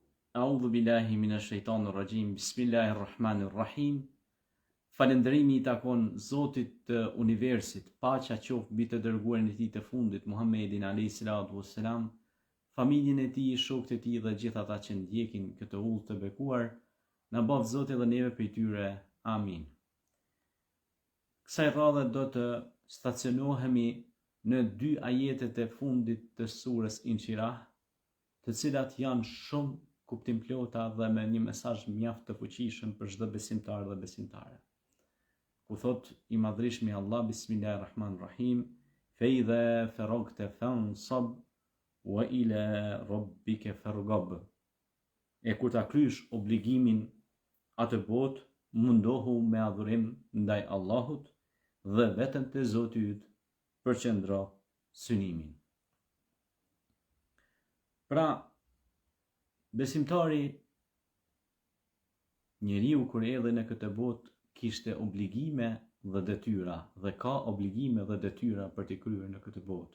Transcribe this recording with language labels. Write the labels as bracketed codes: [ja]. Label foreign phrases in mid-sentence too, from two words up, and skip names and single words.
[ar] أعوذ بالله من الشيطان الرجيم. بسم الله الرحمن الرحيم. [sq] Falëndërimi i takon Zotit të universit, paqja qoftë mbi të dërguarin e tij të fundit, Muhammedin [ar] عليه الصلاة والسلام, [sq] familjen e tij, shokët e tij dhe gjithë ata që ndjekin këtë udhë të bekuar. Na bëf Zoti dhe neve prej tyre. Amin. Kësaj radhe do të stacionohemi në 2 ajetet e fundit të surës Inshirah, të cilat janë shumë kuptimplota dhe me një mesazh mjaft të fuqishëm për çdo besimtar dhe besimtare. Ku thot i madhrishmi Allah, [ar] بسم الله الرحمن الرحيم، فإذا فرغت فانصب وإلى ربك فارغب. [sq] E kur ta krysh obligimin atë botë, mundohu me adhurim ndaj Allahut dhe vetëm te Zoti yt përqendro synimin. Pra, besimtari, njeriu kur erdhi në këtë botë kishte obligime dhe detyra, dhe ka obligime dhe detyra për t'i kryer në këtë botë.